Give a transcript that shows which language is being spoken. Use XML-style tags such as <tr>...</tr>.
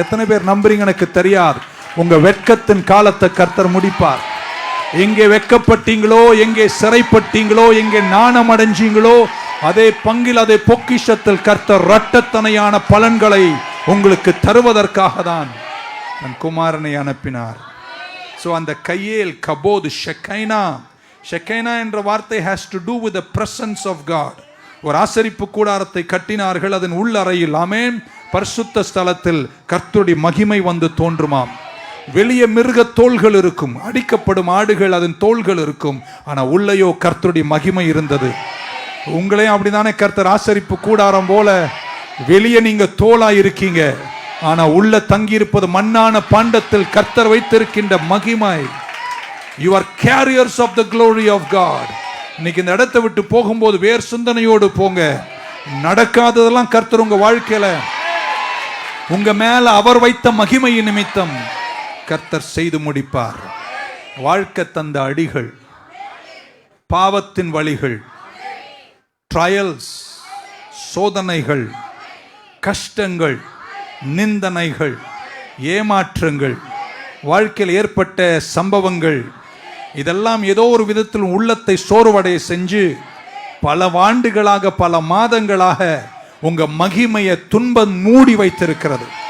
<ta>எத்தனை பேர் நம்புறீங்க எனக்கு தெரியாது. உங்க வெட்கத்தின் காலத்தை கர்த்தர் முடிப்பார். எங்கே வெட்கப்பட்டீங்களோ, எங்கே சிறைப்பட்டீங்களோ, எங்கே நாணம் அடைஞ்சீங்களோ, அதே பங்கில், அதே பொக்கிஷத்தில் கர்த்தர் இரட்டத்தனையான பலன்களை உங்களுக்கு தருவதற்காக தான் தன் குமாரனை அனுப்பினார்.</ta> <en>So</en> <ta>அந்த கையேல், கபோத், ஷெக்கைனா என்ற வார்த்தை</ta> <en>has to do with the presence of God.</en> <ta>ஒரு ஆசரிப்பு கூடாரத்தை கட்டினார்கள், அதன் உள்ளறையில், ஆமென், பரிசுத்த ஸ்தலத்தில் கர்த்தருடைய மகிமை வந்து தோன்றுமாம். வெளியே மிருக தோள்கள் இருக்கும், அடிக்கப்படும் ஆடுகள் அதன் தோள்கள் இருக்கும், ஆனா உள்ளேயோ கர்த்தருடைய மகிமை இருந்தது. உங்களையும் அப்படிதானே கர்த்தர் ஆசரிப்பு கூடாரம் போல, வெளியே நீங்க தோளா இருக்கீங்க, ஆனா உள்ள தங்கி இருப்பது மண்ணான பாண்டத்தில் கர்த்தர் வைத்திருக்கின்ற மகிமை.</ta> <en>You are carriers of the glory of God.</en> <ta>இன்னைக்கு இந்த இடத்தை விட்டு போகும்போது வேறு சிந்தனையோடு போங்க. நடக்காததெல்லாம் கர்த்தர் உங்க வாழ்க்கையில, உங்க மேல அவர் வைத்த மகிமையின் நிமித்தம் கர்த்தர் செய்து முடிப்பார். வாழ்க்கை தந்த அடிகள், பாவத்தின் வழிகள், ட்ரையல்ஸ், சோதனைகள், கஷ்டங்கள், நிந்தனைகள், ஏமாற்றங்கள், வாழ்க்கையில் ஏற்பட்ட சம்பவங்கள், இதெல்லாம் ஏதோ ஒரு விதத்தில் உள்ளத்தை சோர்வடைய செஞ்சு பல ஆண்டுகளாக, பல மாதங்களாக உங்க மகிமையை துன்பம் மூடி வைத்திருக்கிறது.</ta>